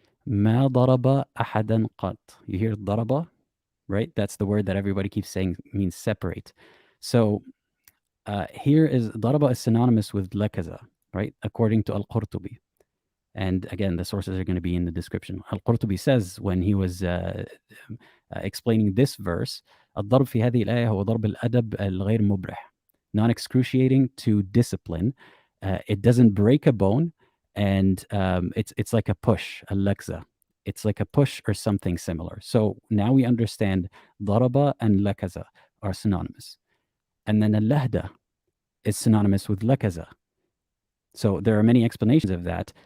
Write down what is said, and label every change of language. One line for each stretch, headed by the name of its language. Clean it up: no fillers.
Arabic: مَا ضَرَبَ أَحَدًا قَطْ.
English: You hear ضَرَبَ? Right? That's the word that everybody keeps saying means separate. So here is daraba is synonymous with lakaza, right? According to Al-Qurtubi. And again, the sources are going to be in the description. Al-Qurtubi says when he was explaining this verse,
Arabic: الضرب في هذه الآية هو ضرب الأدب الغير مبرح.
English: Non-excruciating to discipline. It doesn't break a bone, and it's like a push, a lakza. It's like a push or something similar. So now we understand daraba and lakaza are synonymous. And then al-lahda is synonymous with lakaza. So there are many explanations of that.